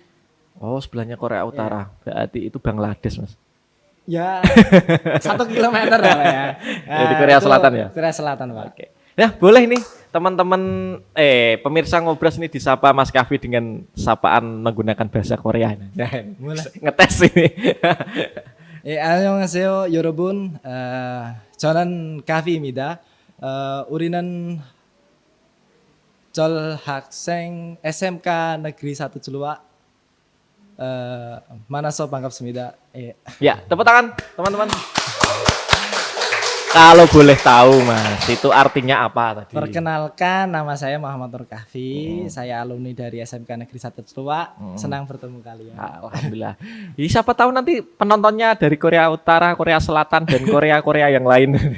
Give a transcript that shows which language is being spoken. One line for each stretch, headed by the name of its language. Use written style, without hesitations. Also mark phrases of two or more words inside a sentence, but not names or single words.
Indonesian: Oh, sebelahnya Korea Utara. Berarti itu Bangladesh, Mas. Ya 1 kilometer lah Pak ya. Ya, di Korea itu Selatan ya? Korea Selatan Pak. Oke. Nah, boleh nih teman-teman pemirsa ngobras nih disapa Mas Kahfi dengan sapaan menggunakan bahasa Korea. Nah, Boleh. ngetes ini.
Korean: 안녕하세요 여러분. 저는 가피입니다. 우리는 졸학생 SMK Negeri 1 Ciluak. 만나서 반갑습니다.
Indonesian: Ya, tepuk tangan teman-teman. Kalau boleh tahu Mas, itu artinya apa tadi? Perkenalkan, nama saya Muhammad Nur Kahfi. Saya alumni dari SMK Negeri 1 Ciluak. Senang bertemu kalian. Alhamdulillah. Jadi siapa tahu nanti penontonnya dari Korea Utara, Korea Selatan, dan Korea yang lain.